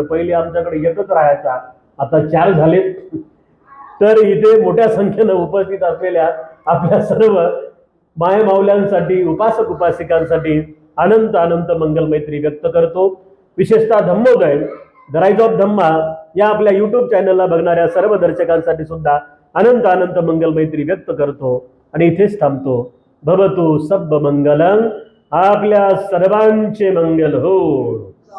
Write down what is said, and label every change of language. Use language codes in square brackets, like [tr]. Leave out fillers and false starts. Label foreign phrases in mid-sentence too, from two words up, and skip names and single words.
[mr] पहिले आमच्याकडे एकच राहायचा, आता 4 झालेत. तर इथे मोठ्या संख्येनं उपस्थित असलेल्या आपल्या सर्व माय माऊल्यांसाठी, उपासक उपासिकांसाठी अनंत अनंत मंगल मैत्री व्यक्त करतो. विशेषतः धम्मोदय द राईज ऑफ धम्मा या आपल्या यूट्यूब चॅनलला बघणाऱ्या सर्व दर्शकांसाठी सुद्धा अनंत अनंत मंगल मैत्री व्यक्त करतो आणि इथेच थांबतो. [pi] भवतु सब मंगलम, [mr] आपल्या सर्वांचे मंगल हो.